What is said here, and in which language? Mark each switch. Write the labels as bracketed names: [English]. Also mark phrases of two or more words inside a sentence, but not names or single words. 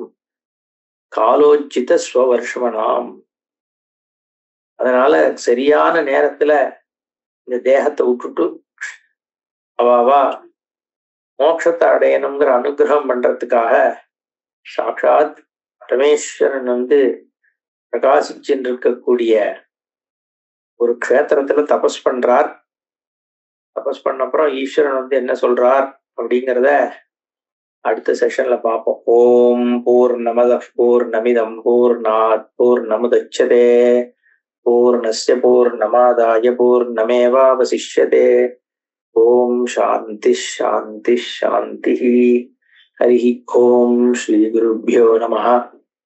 [Sanskrit] कालोचित स्ववर्ष्मणाम्, [Tamil] அதனால சரியான நேரத்துல இந்த தேகத்தை விட்டுட்டு அவாவா மோட்சத்தை அடையணுங்கிற அனுகிரகம் பண்றதுக்காக சாட்சாத் பரமேஸ்வரன் பிரகாசிச்சுட்டு இருக்கக்கூடிய ஒரு க்ஷேத்திரத்துல தபஸ் பண்றார். தபஸ் பண்ண அப்புறம் ஈஸ்வரன் என்ன சொல்றார் அப்படிங்கிறத அடுத்த செஷன்ல பார்ப்போம். [Sanskrit] ओम् पूर्णमद पूर्णमिदम् पूर्णात् पूर्णमुदच्यते पूर्णस्य पूर्णमादाय पूर्णमेवावशिष्यते. ओम् शान्ति शान्ति शान्ति. हरि ओम् श्री गुरुभ्यो नमः.